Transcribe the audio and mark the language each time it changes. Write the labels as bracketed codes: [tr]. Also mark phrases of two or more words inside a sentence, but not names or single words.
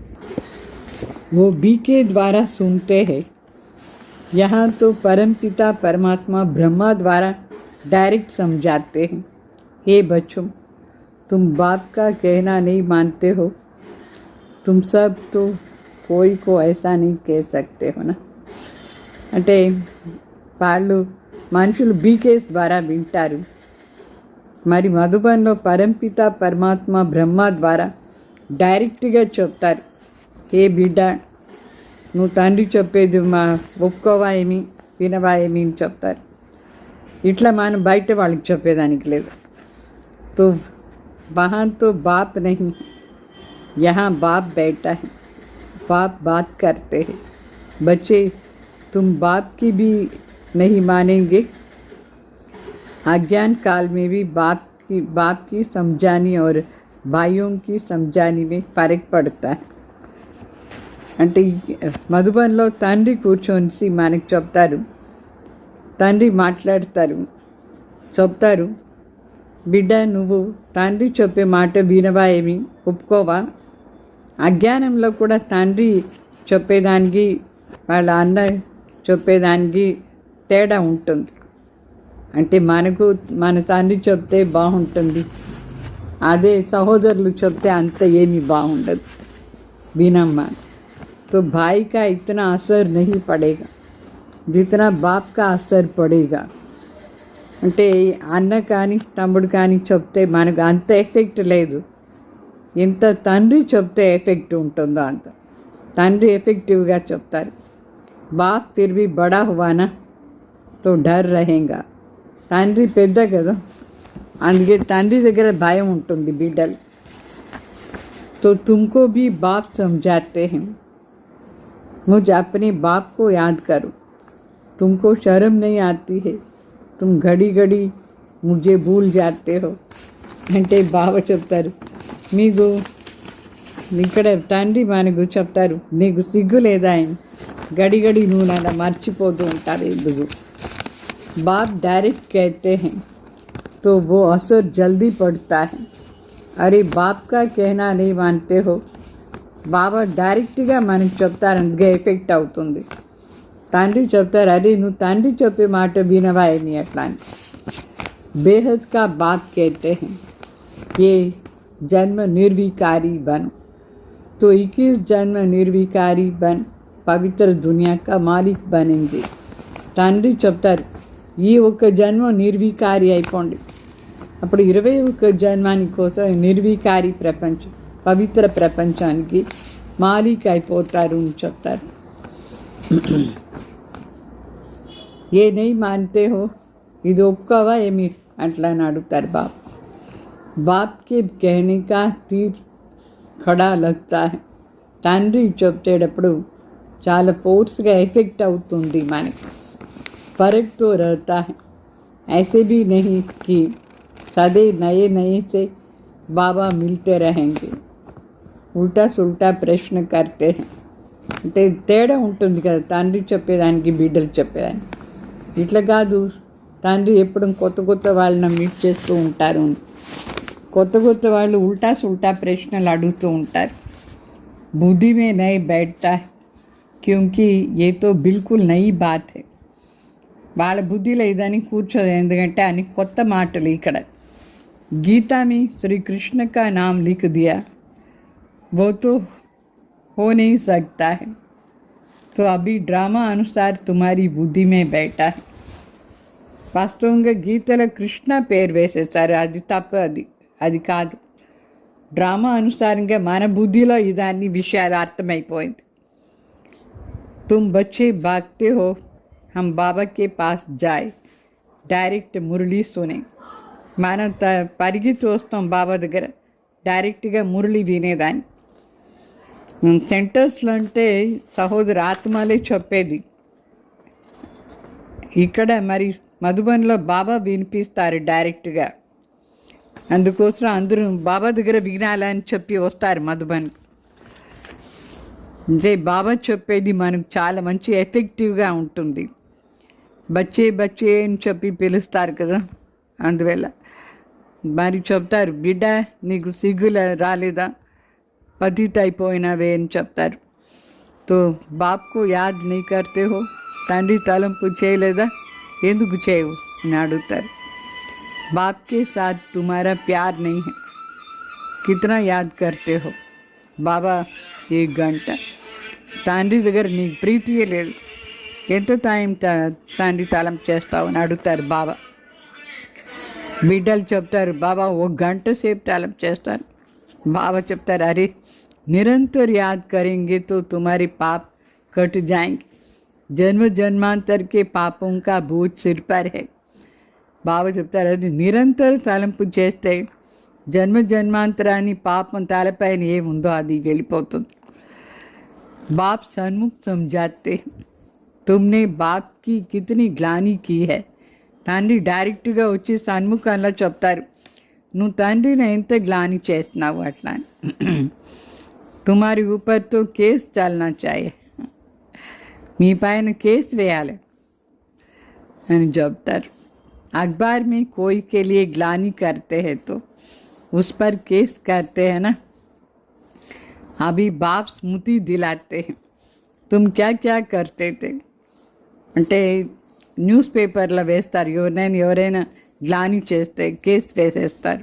[hi] वो बीके द्वारा सुनते हैं. यहाँ तो परमपिता परमात्मा ब्रह्मा द्वारा डायरेक्ट समझाते हैं. हे बच्चों, तुम बाप का कहना नहीं मानते हो तुम सब तो कोई को ऐसा नहीं कह सकते हो ना. [te] అంటే వాళ్ళు మనుషులు బీకేస్ ద్వారా వింటారు. మరి మధుబన్లో పరంపిత పరమాత్మ బ్రహ్మ ద్వారా డైరెక్ట్గా చెప్తారు, ఏ బిడ్డ నువ్వు తండ్రి చెప్పేది మా ఒప్పుకోవా ఏమి వినవా ఏమి అని చెప్తారు. ఇట్లా మనం బయట వాళ్ళకి చెప్పేదానికి లేదు. [hi] तो वहाँ तो बाप नहीं, यहाँ बाप बैठा है, बाप बात करते हैं. बच्चे तुम बाप की भी नहीं मानेंगे. अज्ञान काल में भी बाप की समझानी और भाइयों की समझानी में फ़र्क पड़ता है. [te] అంటే మధుబన్లో తండ్రి కూర్చొని మనకు చెప్తారు, తండ్రి మాట్లాడతారు, చెప్తారు, బిడ్డ నువ్వు తండ్రి చెప్పే మాట వినవా ఏమి ఒప్పుకోవా. అజ్ఞానంలో కూడా తండ్రి చెప్పేదానికి వాళ్ళ అన్న చెప్పేదానికి తేడా ఉంటుంది. అంటే మనకు మన తండ్రి చెప్తే బాగుంటుంది, అదే సహోదరులు చెప్తే అంత ఏమీ బాగుండదు వినమ్మా. [hi] तो भाई का इतना असर नहीं पड़ेगा जितना बाप का असर पड़ेगा. [te] అంటే అన్న కానీ తమ్ముడు కానీ చెప్తే మనకు అంత ఎఫెక్ట్ లేదు, ఎంత తండ్రి చెప్తే ఎఫెక్ట్ ఉంటుందో అంత. తండ్రి ఎఫెక్టివ్గా చెప్తారు. [hi] बाप फिर भी बड़ा हुआ ना तो डर रहेगा. [te] తండ్రి పెద్ద కదా, అందుకే తండ్రి దగ్గర భయం ఉంటుంది బిడ్డలు. [hi] तो तुमको भी बाप समझाते हैं. मुझ अपने बाप को याद करो. तुमको शर्म नहीं आती है, तुम घड़ी घड़ी मुझे भूल जाते हो. [te] అంటే బాబా చెప్తారు, మీకు ఇక్కడ తండ్రి మనకు చెప్తారు, నీకు సిగ్గు లేదా [hi] घड़ी घड़ी [te] నువ్వు నన్ను మర్చిపోతూ ఉంటారు ఎందుకు. [hi] बाप डायरेक्ट कहते हैं तो वो असर जल्दी पड़ता है. अरे बाप का कहना नहीं मानते हो. [te] బాబా డైరెక్ట్గా మనకు చెప్తారు, అందుకే ఎఫెక్ట్ అవుతుంది. తండ్రి చెప్తారు, అరే నువ్వు తండ్రి చెప్పే మాట వినవా ఏమి అట్లా అని. [hi] बेहद का बाप कहते हैं ये जन्म निर्विकारी बन. तो 21 जन्म निर्विकारी बन पवित्र दुनिया का मालिक बनेंगे. [te] తండ్రి చెప్తారు, ఈ ఒక్క జన్మ నిర్వికారి అయిపోండి, అప్పుడు 21 జన్మాని కోసం నిర్వికారి ప్రపంచం పవిత్ర ప్రపంచానికి మాలిక్ అయిపోతారు అని చెప్తారు. [hi] ये नहीं मानते हो, [te] ఇది ఒప్పుకోవా ఏమి అట్లా అని అడుగుతారు బాప్. [hi] బాప్కి कहने का तीर खड़ा लगता है. [te] తండ్రి చెప్పేటప్పుడు చాలా ఫోర్స్గా ఎఫెక్ట్ అవుతుంది మనకి. [hi] फर्क तो रहता है, ऐसे भी नहीं कि सदैव नए नए से बाबा मिलते रहेंगे. उल्टा सुल्टा प्रश्न करते हैं. [te] అంటే తేడా ఉంటుంది కదా తండ్రి చెప్పేదానికి బిడ్డలు చెప్పేదానికి. ఇట్లా కాదు, తండ్రి ఎప్పుడు కొత్త కొత్త వాళ్ళని మీట్ చేస్తూ ఉంటారు, కొత్త కొత్త వాళ్ళు [hi] उल्टा सुल्टा [te] ప్రశ్నలు అడుగుతూ ఉంటారు. [hi] बुद्धि में नहीं बैठता है क्योंकि ये तो बिल्कुल नई बात है. [te] వాళ్ళ బుద్ధిలో ఇదని కూర్చోదు, ఎందుకంటే అని కొత్త మాటలు. [hi] ఇక్కడ गीता में श्री कृष्ण का नाम लिख दिया, वो तो हो नहीं सकता है. तो अभी ड्रामा अनुसार तुम्हारी बुद्धि में बैठा है. [te] వాస్తవంగా గీతలో కృష్ణ పేరు వేసేసారు, అది తప్ప, అది కాదు. డ్రామా అనుసారంగా మన బుద్ధిలో ఇదాన్ని విషయాలు అర్థమైపోయింది. [hi] तुम बच्चे भागते हो, हम बाबा के पास जाए, डायरेक्ट मुरली सुने. [te] మనం పరిగెత్తి వస్తాం బాబా దగ్గర, డైరెక్ట్గా మురళి వినేదాన్ని. సెంటర్స్లో అంటే సహోదరు ఆత్మలే చెప్పేది, ఇక్కడ మరి మధుబన్లో బాబా వినిపిస్తారు డైరెక్ట్గా. అందుకోసం అందరూ బాబా దగ్గర వినాలని చెప్పి వస్తారు మధుబన్. అంటే బాబా చెప్పేది మనకు చాలా మంచి ఎఫెక్టివ్గా ఉంటుంది. [hi] बच्चे बच्चे [te] అని చెప్పి పిలుస్తారు కదా, అందువల్ల మరి చెప్తారు, బిడ్డ నీకు సిగ్గులు రాలేదా, పతిత అయిపోయినావే అని చెప్తారు. [hi] तो बाप को याद नहीं करते हो, [te] తండ్రి తలంపు చేయలేదా, ఎందుకు చేయవు అని అడుగుతారు. [hi] बाप के साथ तुम्हारा प्यार नहीं है, कितना याद करते हो. [te] బాబా ఈ గంట తండ్రి దగ్గర నీకు ప్రీతియే లేదు, ఎంత టైం తండ్రి తలం చేస్తావు అని అడుగుతారు బాబా. బిడ్డలు చెప్తారు బాబా 1 గంట సేపు తలం చేస్తాను. బాబా చెప్తారు అరే [hi] निरंतर याद करेंगे तो तुम्हारे पाप कट जाएंगे, जन्म जन्मांतर के पापों का बोझ सिर पर है. [te] బాబా చెప్తారు అది నిరంతర తలంపు చేస్తే జన్మ జన్మాంతరాన్ని పాపం తలపైన ఏముందో అది వెళ్ళిపోతుంది. [hi] बाप सन्मुख समझाते तुमने बाप की कितनी ग्लानी की है. [te] తండ్రి డైరెక్ట్గా వచ్చి సన్ముఖంలో చెప్తారు నువ్వు తండ్రిని ఎంత గ్లాని చేస్తున్నావు అట్లా అని. [hi] तुम्हारे ऊपर तो केस चलना चाहिए, [te] మీ పైన కేసు వేయాలి అని చెప్తారు. [hi] अखबार में कोई के लिए ग्लानी करते हैं तो उस पर केस करते हैं ना. अभी बाप स्मृति दिलाते हैं तुम क्या क्या करते थे [te] అంటే న్యూస్ పేపర్లో వేస్తారు, ఎవరైనా గ్లాని చేస్తే కేసు వేసేస్తారు.